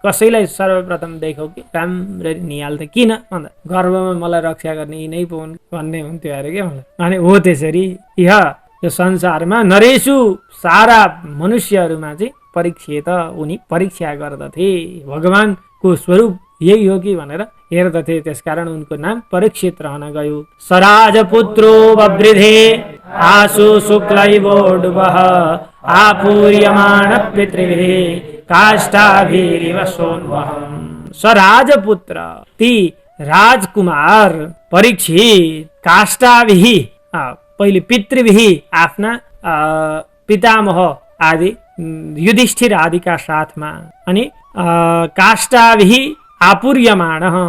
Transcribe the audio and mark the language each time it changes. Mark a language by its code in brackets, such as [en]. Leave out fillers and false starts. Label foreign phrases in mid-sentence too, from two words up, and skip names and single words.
[ne] कसैलाई सर्वप्रथम देखौ कि राम्ररी निहाल्थे किन भन्दा गर्भमा मलाई रक्षा गर्ने यिनै पहुन् भन्ने हुन्थ्यो अरे के मलाई। अनि हो त्यसरी यो संसारमा नरेशु सारा मनुष्यहरूमा चाहिँ परीक्षित उनी परीक्षा गर्दथे भगवानको स्वरूप यही हो कि भनेर हेर्दथे। त्यसकारण उनको नाम परीक्षित रहन गयो। [sa] सराजपुत्रो बवृधे आशु शुक्लैवोडुवः आपूर्यमाण पितृभिः काष्ठाभिरिव सोन्वहम्। [ne] सराजपुत्र ती राजकुमार परीक्षित काष्ठाभिः पहिले पितृभिः आफ्ना पितामह आदि युधिष्ठिर आदिका साथमा अनि [sa] काष्ठाभिः आपूर्यमाण